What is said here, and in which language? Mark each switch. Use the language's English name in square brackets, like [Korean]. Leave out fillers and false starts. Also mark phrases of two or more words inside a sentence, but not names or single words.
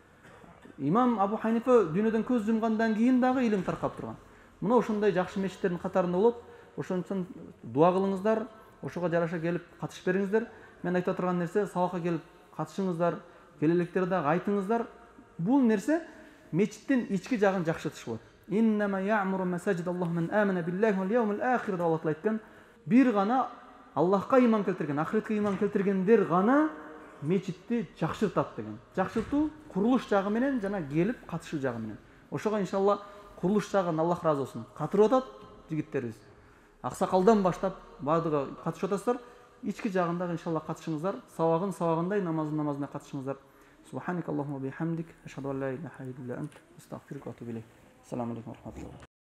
[Kyrgyz] Имам Абу Ханифа дүйнөдөн көз жумгандан кийин дагы илим таркап турган. Мына ошондой жакшы мечиттердин катарында болот. Ошон үчүн дуа кылыңыздар, ошого жараша келип катышып бериңиздер. Мен айта турган нерсе, сабакка келип катышыңыздар, келелектерди дагы айтыңыздар. Бул нерсе мечиттин ички жагын жакшыртыш болот. [Arabic] إنما يعمر مساجد الله من آمن بالله واليوم الآخر [Kyrgyz] деп Аллах айткан. Бир гана Аллахка иман келтирген, ахиретке иман келтиргендер гана мечитти жакшыртат деген. Жакшыртуу курулуш жагы менен жана келип катышуу жагы менен. Ошого иншалла курулуш жагын Аллах разы болсун катырып атат жигиттерибиз. Аксакалдан баштап баардыгы катышып атасыздар. Ички жагындагы иншалла катышыңыздар, сабагындай, намазына катышыңыздар. [Arabic] سبحانك اللهم وبحمدك أشهد أن لا إله إلا أنت أستغفرك وأتوب إليك. السلام عليكم ورحمة الله.